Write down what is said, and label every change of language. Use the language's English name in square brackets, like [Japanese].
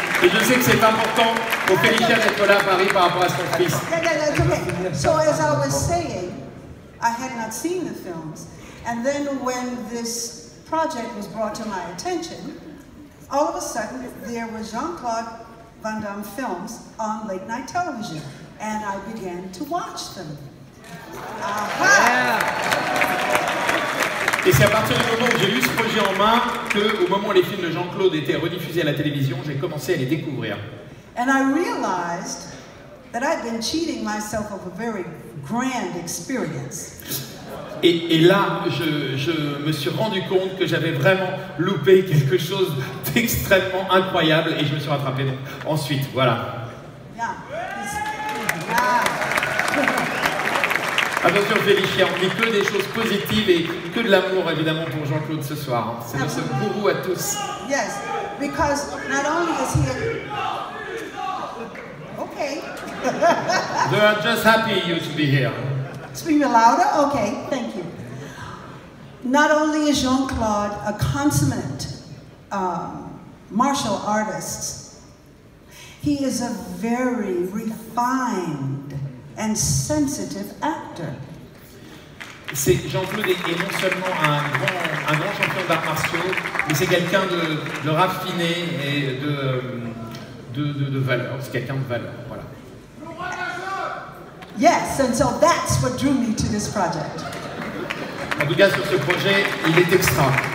[French] Et je sais que c'est important pour Félicia d'être là à Paris par rapport à son fils. [English] Okay. So as I was saying, I had not seen the films, and then when this project was brought to my attention, all of a sudden there were Jean-Claude Van Damme films on late night television, and I began to watch them. [French] Et c'est à partir du moment où j'ai eu ce projet en main que, au moment où les films de Jean-Claude étaient rediffusés à la télévision, j'ai commencé à les découvrir. [English] And I realized that I'd been cheating myself of a very grand experience. [French] Et là, je me suis rendu compte que j'avais vraiment loupé quelque chose d'extrêmement incroyable, et je me suis rattrapé donc ensuite, voilà. Attention Félicia, on dit que des choses positives et que de l'amour évidemment pour Jean-Claude ce soir. C'est notre gourou à tous. [English] Yes, because not only is he okay. They are just happy you to be here. Speak louder? Okay, thank you. Not only is Jean-Claude a consummate martial artist, he is a very refined and sensitive actor. [French] Jean-Claude est non seulement un grand champion d'arts martiaux, mais c'est quelqu'un de raffiné et de valeur. C'est quelqu'un de valeur, voilà. [English] Yes, and so that's what drew me to this project. [French] En tout cas, sur ce projet, il est extra.